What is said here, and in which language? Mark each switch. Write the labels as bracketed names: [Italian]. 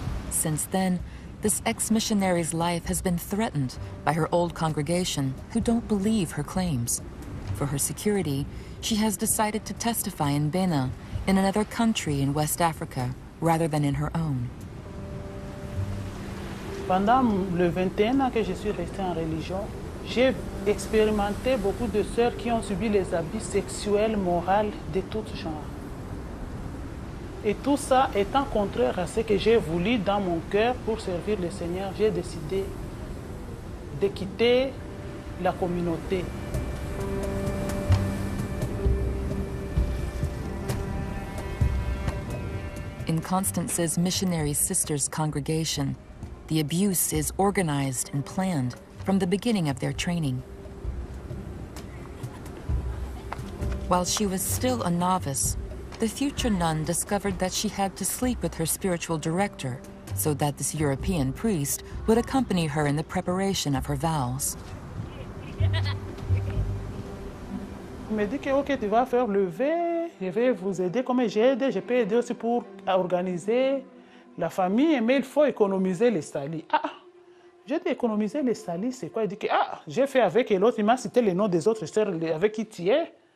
[English] Since then, this ex-missionary's life has been threatened by her old congregation who don't believe her claims. For her security, she has decided to testify in Benin, in another country in West Africa, rather than in her own. [French] Pendant le 21 ans que je suis restée en religion, j'ai expérimenté beaucoup de sœurs qui ont subi les abus sexuels, moraux de tout genre. Et tout ça étant contraire à ce que j'ai voulu dans mon cœur pour servir le Seigneur, j'ai décidé de quitter la communauté. [English] In Constance's missionary sisters' congregation, the abuse is organized and planned from the beginning of their training. While she was still a novice, the future nun discovered that she had to sleep with her spiritual director so that this European priest would accompany her in the preparation of her vows. [French] Il me dit que ok, tu vas faire le vœu, je vais vous aider comme j'ai aidé, je peux aider aussi pour organiser la famille, mais il faut économiser les salis. Ah, j'ai dit économiser les salis, c'est quoi? Il dit que j'ai fait avec l'autre, il m'a cité les noms des autres sœurs avec qui tu es.